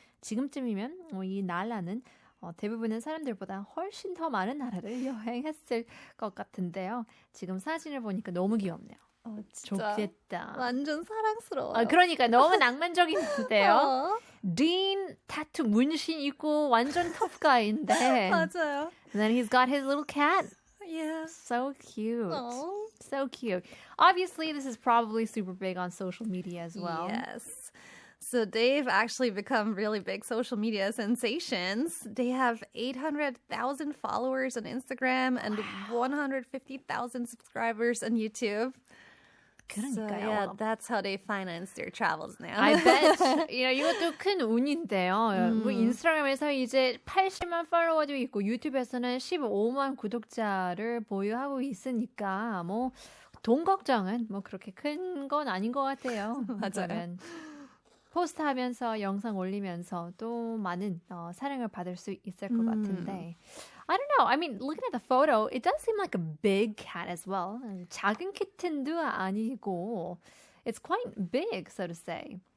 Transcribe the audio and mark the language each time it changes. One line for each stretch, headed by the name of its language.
Korean: 지금쯤이면 이 날라는 대부분의 사람들보다 훨씬 더 많은 나라를 여행했을 것 같은데요. 지금 사진을 보니까 너무 귀엽네요. 진짜 좋겠다. 완전 사랑스러워요. 그러니까 너무 낭만적인데요. 딘 타투 문신 있고 완전 터프가인데. 맞아요.
English: And then he's got his little cat. Yeah. So cute. Aww. So cute. Obviously, this is probably super big on social media as well. Yes. So they've actually become really big social media sensations. They have 800,000 followers on Instagram and 150,000 subscribers on YouTube.
Korean: 그러니까요.
English: So yeah, that's how they finance their travels now. I bet.
Korean: 이것도 큰 운인데요. 뭐 인스타그램에서 이제 80만 팔로워도 있고 유튜브에서는 15만 구독자를 보유하고 있으니까 뭐 돈 걱정은 뭐 그렇게 큰 건 아닌 것 같아요. 맞아요. 포스트하면서 영상 올리면서 또 많은 사랑을 받을 수 있을 것 같은데
English: I don't know. I mean, looking at the photo, it does seem like a big cat as well.
Korean: 작은 키튼도 아니고
English: it's quite big, so to say.